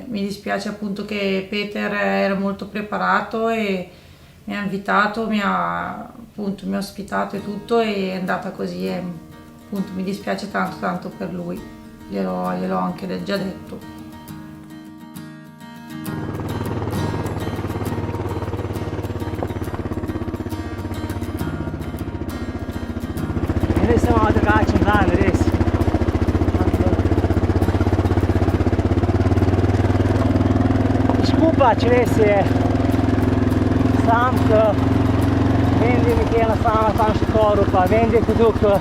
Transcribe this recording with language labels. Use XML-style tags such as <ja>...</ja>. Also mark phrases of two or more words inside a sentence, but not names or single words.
<it>Mi dispiace appunto che Peter era molto preparato e mi ha invitato, mi ha ospitato e tutto, e è andata così, e appunto mi dispiace tanto per lui, gliel'ho anche già detto.</it> <sl>Res je malo drugačen dan, res. Pač res je, sam, vem, da je Mikela sama tam še koru, pa vem, da je koduk,</sl>